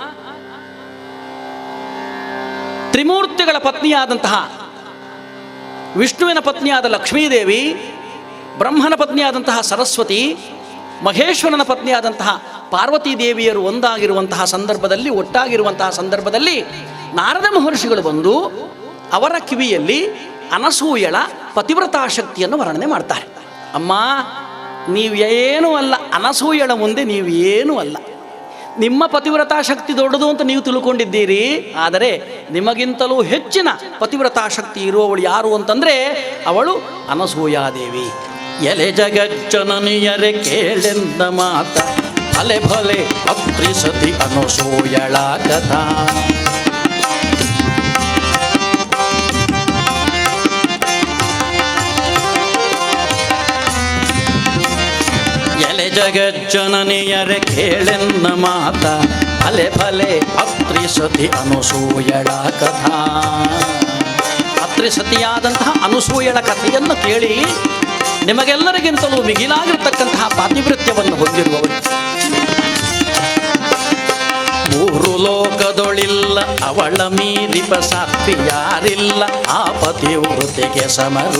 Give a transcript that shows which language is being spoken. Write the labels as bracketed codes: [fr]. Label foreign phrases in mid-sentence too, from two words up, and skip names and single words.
[kn] ತ್ರಿಮೂರ್ತಿಗಳ ಪತ್ನಿಯಾದಂತಹ ವಿಷ್ಣುವಿನ ಪತ್ನಿಯಾದ ಲಕ್ಷ್ಮೀದೇವಿ, ಬ್ರಹ್ಮನ ಪತ್ನಿಯಾದಂತಹ ಸರಸ್ವತಿ, ಮಹೇಶ್ವರನ ಪತ್ನಿಯಾದಂತಹ ಪಾರ್ವತೀ ದೇವಿಯರು ಒಂದಾಗಿರುವಂತಹ ಸಂದರ್ಭದಲ್ಲಿ, ಒಟ್ಟಾಗಿರುವಂತಹ ಸಂದರ್ಭದಲ್ಲಿ ನಾರದ ಮಹರ್ಷಿಗಳು ಬಂದು ಅವರ ಕಿವಿಯಲ್ಲಿ ಅನಸೂಯಳ ಪತಿವ್ರತಾ ಶಕ್ತಿಯನ್ನು ವರ್ಣನೆ ಮಾಡ್ತಾರೆ. ಅಮ್ಮ, ನೀವೇನೂ ಅಲ್ಲ, ಅನಸೂಯಳ ಮುಂದೆ ನೀವೇನೂ ಅಲ್ಲ. ನಿಮ್ಮ ಪತಿವ್ರತಾ ಶಕ್ತಿ ದೊಡ್ಡದು ಅಂತ ನೀವು ತಿಳ್ಕೊಂಡಿದ್ದೀರಿ, ಆದರೆ ನಿಮಗಿಂತಲೂ ಹೆಚ್ಚಿನ ಪತಿವ್ರತಾ ಶಕ್ತಿ ಇರುವವಳು ಯಾರು ಅಂತಂದರೆ ಅವಳು ಅನಸೂಯಾದೇವಿ. ಎಲೆ ಜಗಜ್ಜನನಿಯರೆ ಕೇಳೆಂದ ಮಾತ ಅಲೆ ಭಲೆ ಅತ್ರಿ ಸತಿ ಅನಸೂಯಳ ಕಥಾ. ಎಲೆ ಜಗಜ್ಜನನಿಯರೆ ಕೇಳೆನ್ನ ಮಾತ ಅಲೆ ಭಲೆ ಅತ್ರಿ ಸತಿ ಅನಸೂಯಳ ಕಥಾ. ಅತ್ರಿ ಸತಿಯಾದಂತಹ ಅನಸೂಯಳ ಕಥೆಯನ್ನು ಕೇಳಿ ನಿಮಗೆಲ್ಲರಿಗಿಂತಲೂ ಮಿಗಿಲಾಗಿರ್ತಕ್ಕಂತಹ ಪಾತಿವೃತ್ಯವನ್ನು ಹೊಂದಿರುವವರು. ಮೂರು ಲೋಕದೊಳಿಲ್ಲ ಅವಳ ಮೀರಿಪ ಸಾತ್ವಿ ಯಾರಿಲ್ಲ ಆ ಪತಿವೃತ್ತಿಗೆ ಸಮರು.